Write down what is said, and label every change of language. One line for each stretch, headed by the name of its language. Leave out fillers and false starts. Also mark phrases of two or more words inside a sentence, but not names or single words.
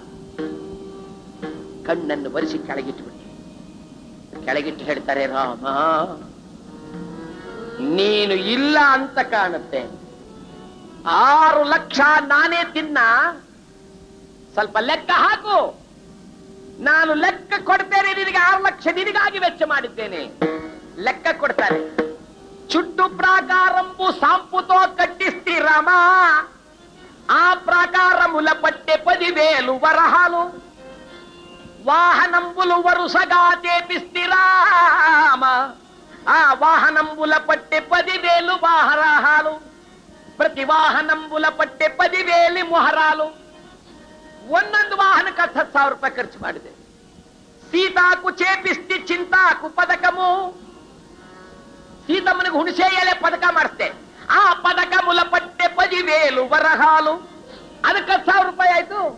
Kannada: ಕಣ್ಣನ್ನು ಬರೆಸಿ ಕೆಳಗಿಟ್ಟುಬಿಟ್ಟು ಕೆಳಗಿಟ್ಟು ಹೇಳ್ತಾರೆ, ರಾಮ ನೀನು ಇಲ್ಲ ಅಂತ ಕಾಣುತ್ತೆ, 6 ಲಕ್ಷ ನಾನೇ ತಿನ್ನ, ಸ್ವಲ್ಪ ಲೆಕ್ಕ ಹಾಕು, ನಾನು ಲೆಕ್ಕ ಕೊಡ್ತೇನೆ ನಿನಗೆ, 6 ಲಕ್ಷ ನಿನಗಾಗಿ ವೆಚ್ಚ ಮಾಡಿದ್ದೇನೆ. ಲೆಕ್ಕ ಕೊಡ್ತಾರೆ.
Telugu: చుట్టు ప్రాకారంబు సాంపుతో కట్టిస్తి రామా, ఆ ప్రాకారముల పట్టె 10,000 వరహాలు, వాహనంబులు వరుసగా చేపిస్తి రామ, ఆ వాహనంబుల పట్టె 10,000 వాహరాహాలు, ప్రతి వాహనంబుల పట్టె 10,000 ಮೊಹರಾಲು.
Kannada: ಒಂದೊಂದು ವಾಹನಕ್ಕೆ 10,000 ರೂಪಾಯಿ ಖರ್ಚು ಮಾಡಿದೆ.
Telugu: సీతాకు చేపిస్తి చింతాకు పదకము,
Kannada: ಸೀತಮ್ಮನಿಗೆ ಹುಣಸೆ ಎಲೆ ಪದಕ ಮಾಡಿಸ್ತೆ,
Telugu: ఆ పదక ముల పట్టె 10,000 వరహాలు,
Kannada: ಅದಕ್ಕೆ 10,000 ರೂಪಾಯಿ ಆಯ್ತು.